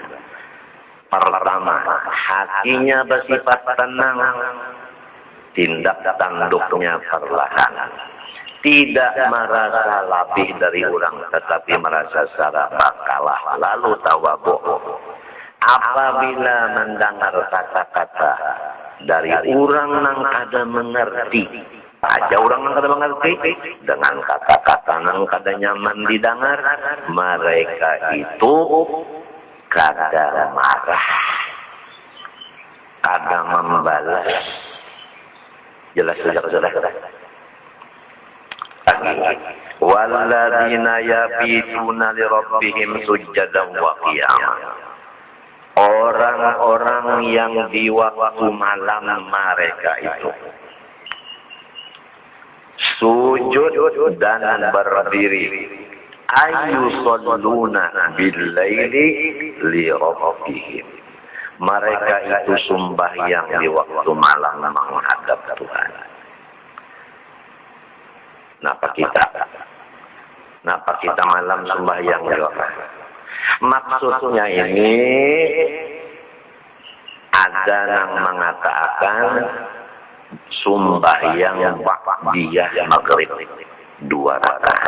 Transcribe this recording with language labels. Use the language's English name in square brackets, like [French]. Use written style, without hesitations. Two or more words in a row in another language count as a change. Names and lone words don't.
[Indonesian] Pertama, hatinya bersifat tenang, tindak tanduknya perlahan, tidak merasa lebih dari orang, tetapi merasa secara kalah, lalu tawadhu. Apabila mendengar kata-kata dari orang yang kada mengerti, aja orang yang kada mengerti, dengan kata-kata yang kada nyaman didengar, mereka itu kada marah, kada membalas. Jelas sudah. [Arabic] والذين يبيتون لربهم سجدا وقياما. [Indonesian] Orang-orang yang di waktu malam mereka itu sujud dan berdiri. [Arabic] يصلون بالليل لربهم. [Indonesian] Mereka itu sembahyang di waktu malam menghadap Tuhan. Napa kita malam sembahyang juga. Maksudnya ini ada yang mengatakan sembahyang ba'diyah maghrib 2 rakaat.